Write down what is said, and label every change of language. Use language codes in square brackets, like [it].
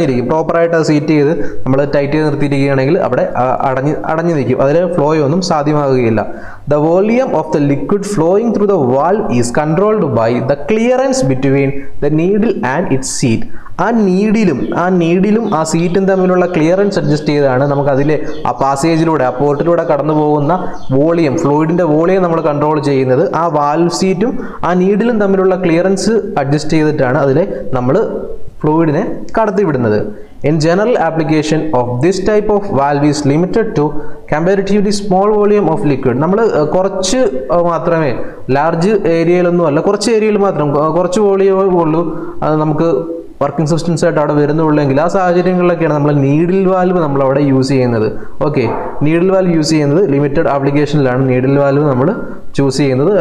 [ml] പ്രോപ്പറായിട്ട് അത് സീറ്റ് ചെയ്ത് നമ്മൾ ടൈറ്റ് ചെയ്ത് നിർത്തിയിരിക്കുകയാണെങ്കിൽ അവിടെ അടഞ്ഞു നിൽക്കും. അതിൽ ഫ്ലോ ഒന്നും സാധ്യമാകുകയില്ല. [en] The volume of the liquid flowing through the valve is controlled by the clearance between the needle and its seat. [ml] ആ നീഡിലും ആ സീറ്റും തമ്മിലുള്ള ക്ലിയറൻസ് അഡ്ജസ്റ്റ് ചെയ്താണ് നമുക്ക് അതിലെ ആ പാസേജിലൂടെ, ആ പോർട്ടിലൂടെ കടന്നു പോകുന്ന വോളിയം, ഫ്ലൂയിഡിന്റെ വോളിയം നമ്മൾ കൺട്രോൾ ചെയ്യുന്നത് ആ വാൽവ് സീറ്റും ആ നീഡിലും തമ്മിലുള്ള ക്ലിയറൻസ് അഡ്ജസ്റ്റ് ചെയ്തിട്ടാണ് അതിലെ നമ്മൾ ഫ്ലൂയിഡിനെ കടത്തിവിടുന്നത്. [en] In general, application of this type of valve is limited to comparatively small volume of liquid. [ml] നമ്മൾ കുറച്ച് മാത്രമേ, ലാർജ് ഏരിയയിലൊന്നും അല്ല, കുറച്ച് ഏരിയയിൽ മാത്രം കുറച്ച് വോളിയമേ ഉള്ളൂ അത് നമുക്ക് വർക്കിംഗ് സബ്സ്റ്റൻസ് ആയിട്ട് അവിടെ വരുന്നുള്ളെങ്കിൽ ആ സാഹചര്യങ്ങളിലൊക്കെയാണ് നമ്മൾ നീഡിൽ വാൽവ് നമ്മളവിടെ യൂസ് ചെയ്യുന്നത്. ഓക്കെ, നീഡിൽ വാൽവ് യൂസ് ചെയ്യുന്നത് ലിമിറ്റഡ് ആപ്ലിക്കേഷനിലാണ് നീഡിൽ വാൽവ് നമ്മൾ ചൂസ് ചെയ്യുന്നത്.